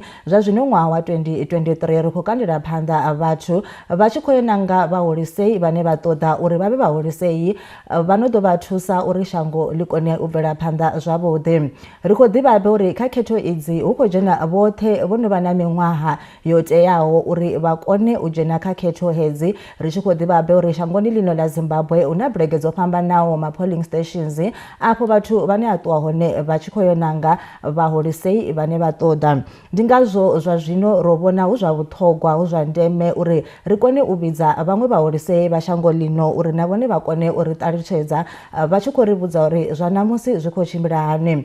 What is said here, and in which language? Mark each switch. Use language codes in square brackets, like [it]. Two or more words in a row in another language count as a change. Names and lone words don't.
[ve] Zwa zwino ṅwaha wa 2023 ri khou kandela phanḓa vhathu vha tshi khou ya nanga vhaholisei vhane vha ṱoḓa uri vha vhe vhaholisei vha no ḓo vha thusa uri shango ḽi kone u bvela phanḓa zwavhuḓi. Ri khou ḓivha uri kha khetho idzi hu khou dzhena vhoṱhe vho no vha na miṅwaha yo teaho uri vha kone u dzhena kha khetho hedzi. Ri tshi khou ḓivha uri shangoni ḽino ḽa Zimbabwe hu na bulege dzo fhambanaho ma [en] polling stations [ve] afho vhathu vhane a ṱuwa hone vha tshi khou yo nanga vhaholisei vhane vha ṱoḓa. Ndi ngazwo zwa zwino ro vhona hu zwa vhuṱhogwa hu zwa ndeme uri ri kone u vhidza vhaṅwe vhaholisei vha shango ḽino uri na vhone vha kone uri ṱalutshedza vha tshi khou ri vhudza uri zwa namusi zwi khou tshimbila hani.